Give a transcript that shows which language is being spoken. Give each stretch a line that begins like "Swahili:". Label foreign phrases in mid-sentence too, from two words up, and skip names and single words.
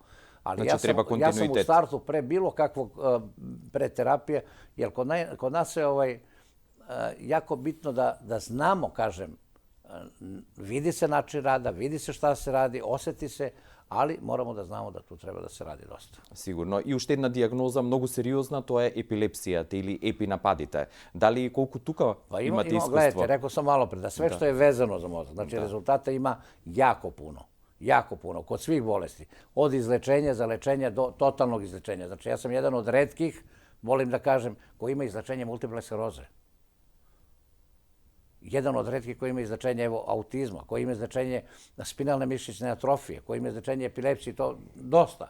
Serbian: Ali ja sam u startu pre bilo kakvog preterapije, jer kod nas je jako bitno da znamo, kažem, vidi se način rada, vidi se šta se radi, oseti se, ali moramo da znamo da tu treba da se radi dosta.
Macedonian: Сигурно. И уште една дијагноза многу сериозна, тоа е епилепсијата или епинападите. Дали и колку тука имате искуство?
Serbian: Gledajte, rekao sam malo pre, da sve što je vezano za mozak, znači rezultata ima jako puno, kod svih bolesti. Od izlečenja za lečenje do totalnog izlečenja. Znači ja sam jedan od retkih, volim da kažem, koji ima izlečenje multiple skleroze. Jedan od retkih koji ima izlečenje autizma, koji ima izlečenje spinalne mišićne atrofije, koji ima izlečenje epilepsije, to dosta.